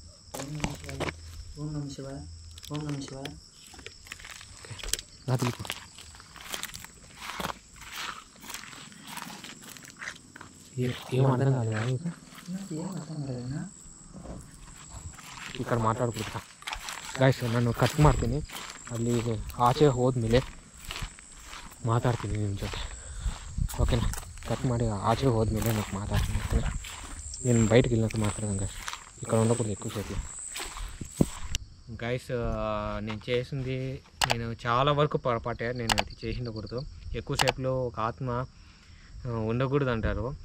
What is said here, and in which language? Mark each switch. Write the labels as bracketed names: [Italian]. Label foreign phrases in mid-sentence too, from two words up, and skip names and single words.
[Telugu] తెలిపో. ఏం అర్థం కాలేదు ఇక్కడ [Kannada] ಮಾತಾಡ್ಬಿಡ್ತಾ ಗೈಸ್. ನಾನು ಕಟ್ ಮಾಡ್ತೀನಿ, ಅಲ್ಲಿ ಆಚೆ ಹೋದ್ಮೇಲೆ ಮಾತಾಡ್ತೀನಿ ನಿಮ್ಮ ಜೊತೆ, [Telugu] ఓకేనా? [Kannada] ಕಟ್ ಮಾಡಿ ಆಚೆ ಹೋದ್ಮೇಲೆ [Telugu] నాకు మాట్లాడుతుంది, నేను బయటకు వెళ్ళినట్టు మాట్లాడదాం గైస్, ఇక్కడ ఉండకూడదు ఎక్కువసేపు. గైస్ నేను చేసింది, నేను చాలా వరకు పొరపాటే, నేను ఇది చేసి ఉండకూడదు. ఎక్కువసేపులో ఒక ఆత్మ ఉండకూడదు అంటారు.